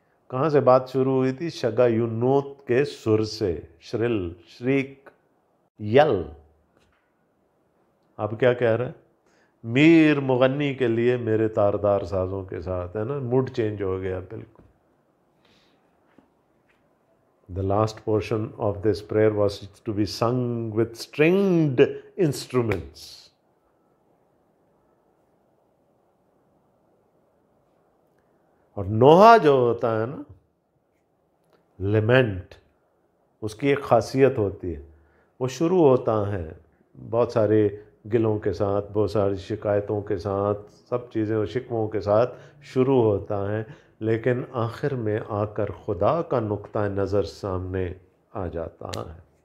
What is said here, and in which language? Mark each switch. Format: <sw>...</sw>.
<hi>कहाँ से बात शुरू हुई थी? शगायुनोत के सुर से, श्रिल, श्रीक, यल। अब क्या कह रहे हैं? मीर मुगन्नी के लिए मेरे तारदार साजों के साथ, है ना, मूड चेंज हो गया बिल्कुल।</hi> <en>The last portion of this prayer was to be sung with stringed instruments.</en> <hi>और नोहा जो होता है ना, लेमेंट, उसकी एक खासियत होती है, वो शुरू होता है बहुत सारे गिलों के साथ, बहुत सारी शिकायतों के साथ, सब चीज़ें और शिकवों के साथ शुरू होता है, लेकिन आखिर में आकर खुदा का नुक्ता नज़र सामने आ जाता है</hi>